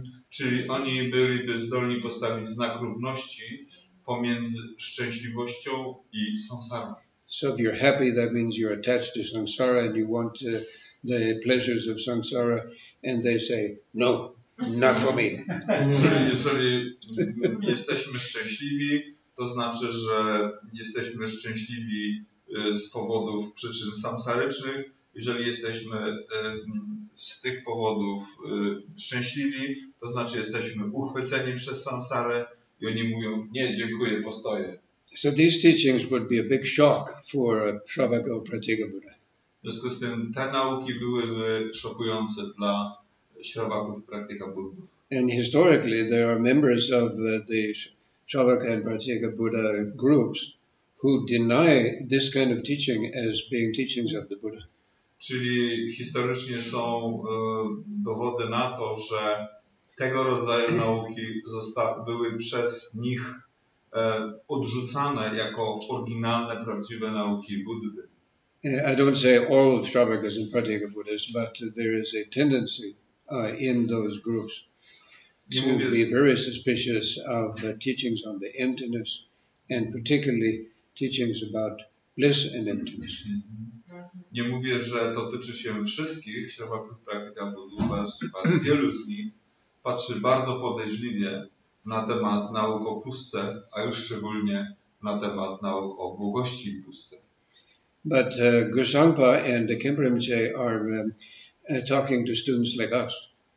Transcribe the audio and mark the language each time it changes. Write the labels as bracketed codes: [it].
[pl] Czyli oni byliby zdolni postawić znak równości pomiędzy szczęśliwością i samsarą. [en] So if you're happy, that means you're attached to samsara and you want the pleasures of samsara, and they say, no, not for me. [pl] Czyli jeżeli jesteśmy szczęśliwi, to znaczy, że jesteśmy szczęśliwi z powodów przyczyn samsarycznych. Jeżeli jesteśmy z tych powodów szczęśliwi, to znaczy jesteśmy uchwyceni przez samsarę i oni mówią, nie, dziękuję, postoję. [en] So these teachings would be a big shock for a Shravaka or Pratyeka Buddha. [pl] W związku z tym te nauki byłyby szokujące dla śrowaków praktyka buddów. [en] And historically, there are members of the Shravaka and Pratyeka Buddha groups who deny this kind of teaching as being teachings of the Buddha. [pl] Czyli historycznie są dowody na to, że tego rodzaju nauki były przez nich odrzucane jako oryginalne, prawdziwe nauki Buddy. [en] I don't say all Shravakas and Pratyeka Buddhas, but there is a tendency in those groups to be very suspicious of the teachings on the emptiness, and particularly teachings about bliss and emptiness. [pl] Nie mówię, że to tyczy się wszystkich śrowaków praktyka buddów, ale wielu z nich patrzy bardzo podejrzliwie na temat nauk o pustce, a już szczególnie na temat nauk o błogości i pustce. [en] But Gosangpa and the Khenpo Rinpoche are talking to students like us.